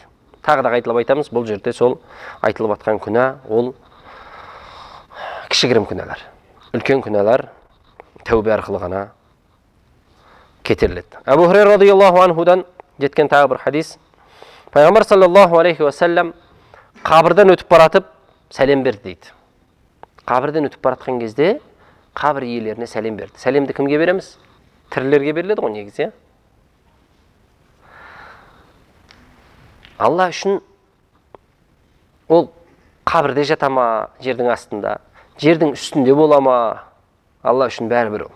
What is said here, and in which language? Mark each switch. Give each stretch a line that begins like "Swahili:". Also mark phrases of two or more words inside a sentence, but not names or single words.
Kazakh: Тағы да қайталап айтамыз, бұл жерде сол айтылып жатқан күнә ол кішігірім күнәлар. Үлкен күнәлар тәубе арқылы ғана кетіріледі. Абу Хурайра радиаллаху анхудан жеткен тағы бір хадис. Пайғамбар
Arabic: صلى الله عليه وسلم
Kazakh: қабірден өтіп баратып сәлем берді дейді. Қабірден өтіп баратқан кезде қабір иелеріне сәлем берді. Сәлемді кімге береміз? Тірілерге беріледі ғой негізі. Алла үшін ол қабірде жата ма, жердің астында, жердің үстінде бола ма, Алла үшін бәрібір ол.